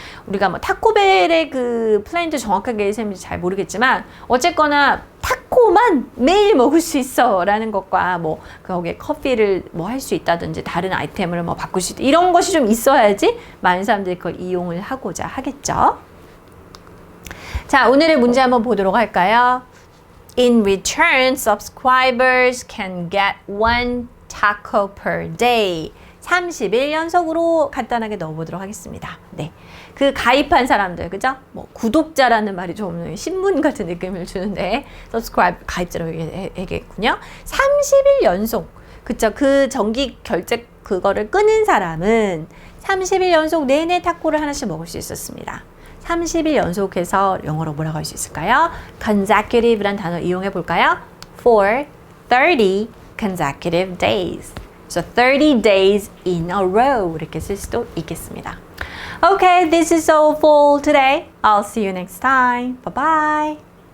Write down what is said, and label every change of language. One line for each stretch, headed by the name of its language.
Korean: 우리가 뭐 타코벨의 그 플랜도 정확하게 쌤이 잘 모르겠지만 어쨌거나 타코만 매일 먹을 수 있어 라는 것과 뭐 거기에 커피를 뭐 할 수 있다든지 다른 아이템을 뭐 바꿀 수 있다 이런 것이 좀 있어야지 많은 사람들이 그걸 이용을 하고자 하겠죠. 자, 오늘의 문제 한번 보도록 할까요?
English: In return, subscribers can get one taco per day.
Korean: 30일 연속으로 간단하게 넣어보도록 하겠습니다. 네. 그 가입한 사람들, 그죠? 뭐, 구독자라는 말이 좀 신문 같은 느낌을 주는데, subscribe, 가입자라고 얘기했군요. 30일 연속. 그쵸? 그 정기 결제 그거를 끊은 사람은 30일 연속 내내 타코를 하나씩 먹을 수 있었습니다. 30일 연속해서 영어로 뭐라고 할 수 있을까요? consecutive란 단어 이용해 볼까요?
English: For 30 consecutive days. So 30 days in a row
Korean: 이렇게 쓸 수도 있겠습니다.
English: Okay, this is all for today. I'll see you next time. Bye bye.